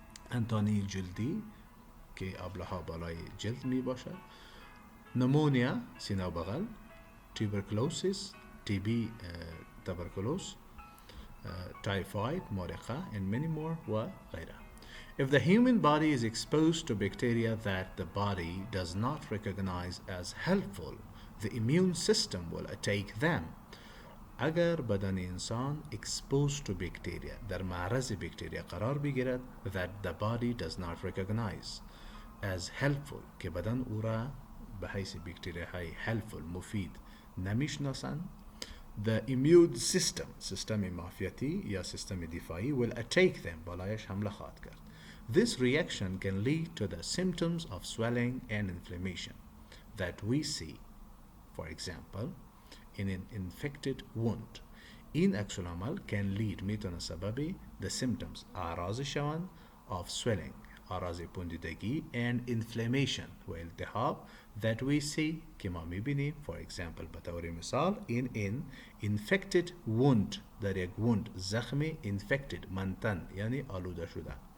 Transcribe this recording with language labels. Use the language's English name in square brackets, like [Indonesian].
[Persian] انتانی جلدی که آبلها بالای جلد می باشد pneumonia سینه و بغل tuberculosis TB tuberculosis typhoid مرقه and many more و غیره. [English] If the human body is exposed to bacteria that the body does not recognize as helpful, the immune system will attack them. [Persian] اگر بدن انسان [English] exposed to bacteria [Persian] در معرض بکتریا قرار بگیرد [English] that the body does not recognize as helpful [Persian] که بدن او را به حیث بکتریا های helpful مفید نمیشناسند [English] the immune [Persian] سیستم معافیتی یا سیستم دفاعی [English] will attack them [Persian] بالایش حمله خواهد کرد. [English] This reaction can lead to the symptoms of swelling and inflammation that we see, for example, in an infected wound. [Persian] این عکس العمل [English] can lead [Persian] میتونه سببی [English] the symptoms [Persian] اعراض شوند [English] of swelling [Persian] اعراض پوندیدگی [English] and inflammation [Persian] و التهاب [English] that we see [Persian] که ما میبینیم [English] for example [Persian] به طور مثال [English] in an infected wound [Persian] در یک wound زخم infected منتن یعنی آلوده شده.